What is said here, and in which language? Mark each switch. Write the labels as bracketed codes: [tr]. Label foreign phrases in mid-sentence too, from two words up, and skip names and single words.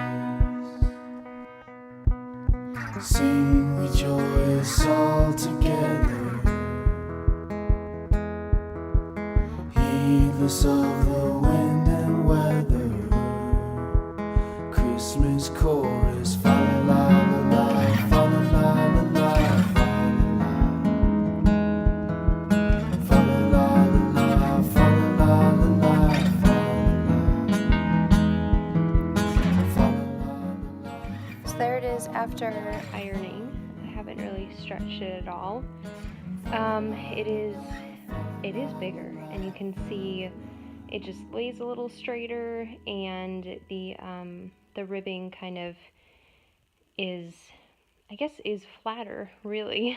[en] Sing we joyous all together, heedless of the wind and weather. Christmas chorus, fa la la la, fa la la la la, fa la la la, fa la la la la, fa la la. So there it is after ironing. I haven't really stretched it at all. It is bigger, and you can see it just lays a little straighter, and the ribbing kind of is, I guess, is flatter, really.